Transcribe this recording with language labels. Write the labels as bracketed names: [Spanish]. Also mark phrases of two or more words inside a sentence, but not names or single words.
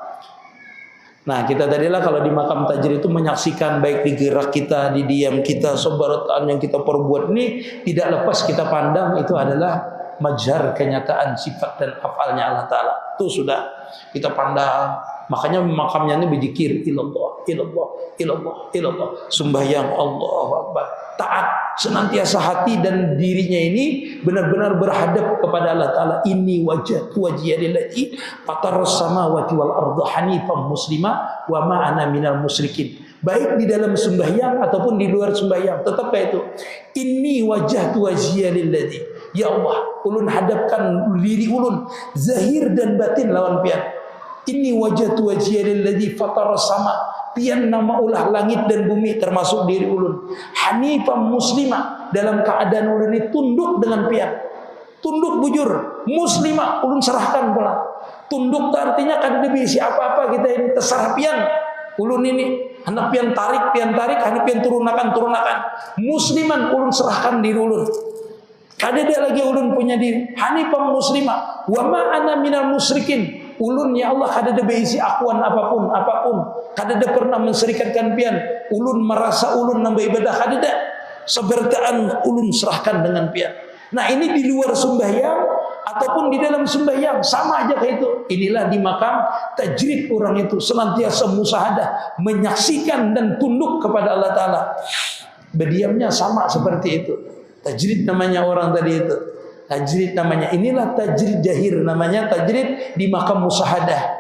[Banjar] Nah, kita tadilah kalau di makam tajrid itu menyaksikan baik di gerak kita, di diam kita, sebarataan yang kita perbuat ini tidak lepas kita pandang itu adalah majhar kenyataan sifat dan afalnya Allah Ta'ala. Itu sudah kita pandang. Makanya makamnya ini berzikir [Arabic] إلا الله، إلا الله، إلا الله، إلا الله. [Banjar] Sembahyang [Arabic] الله أكبر. [Banjar] Taat. Senantiasa hati dan dirinya ini benar-benar berhadap kepada Allah Ta'ala. [Arabic] إني وجهت وجهي للذي فطر السماوات والأرض حنيفا مسلما وما أنا من المشركين. [Banjar] Baik di dalam sembahyang ataupun di luar sembahyang, tetap itu. [Arabic] إني وجهت وجهي للذي. [Banjar] Ya Allah, ulun hadapkan diri ulun zahir dan batin lawan pian. [Arabic] إني وجهت وجهي للذي فطر السما. [Banjar] Pian nama ulah langit dan bumi termasuk diri ulun. [Arabic] حنيفا مسلمة, [Banjar] dalam keadaan ulun ini tunduk dengan pian. Tunduk bujur, muslimah ulun serahkan pula. Tunduk itu artinya kan lebih siapa-apa kita ini terserah pian. Ulun ini hendak pian tarik, hendak pian turunakan. Musliman ulun serahkan diri ulun. Kada ada lagi ulun punya diri. [Arabic] حنيفا مسلمة, وما أنا من المشركين. [Banjar] Ulun ya Allah kada ada berisi akuan apapun. Kada ada pernah menserikatkan pian. Ulun merasa ulun nambah ibadah kada ada. Sebertaan ulun serahkan dengan pian. Nah, ini di luar sembahyang ataupun di dalam sembahyang sama aja kayak itu. Inilah di makam tajrid orang itu senantiasa musyahadah, menyaksikan dan tunduk kepada Allah Ta'ala. Berdiamnya sama seperti itu. Tajrid namanya orang tadi itu. Tajrid namanya. Inilah tajrid jahir namanya, tajrid di makam musyahadah.